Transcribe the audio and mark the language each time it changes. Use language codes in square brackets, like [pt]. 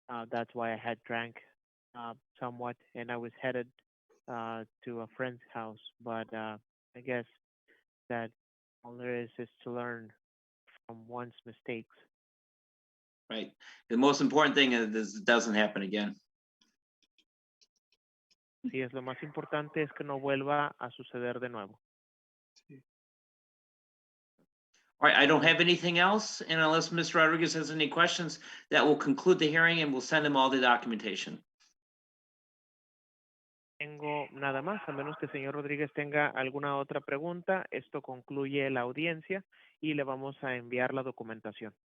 [en] That's why I had drank somewhat, and I was headed to a friend's house. But I guess that all there is to learn from one's mistakes. Right. The most important thing is this doesn't happen again. [es] Sí, es lo más importante es que no vuelva a suceder de nuevo. [en] All right, I don't have anything else, and unless Mr. Rodriguez has any questions, that will conclude the hearing and we'll send him all the documentation. [es] Tengo nada más, a menos que el señor Rodríguez tenga alguna otra pregunta. Esto concluye la audiencia y le vamos a enviar la documentación.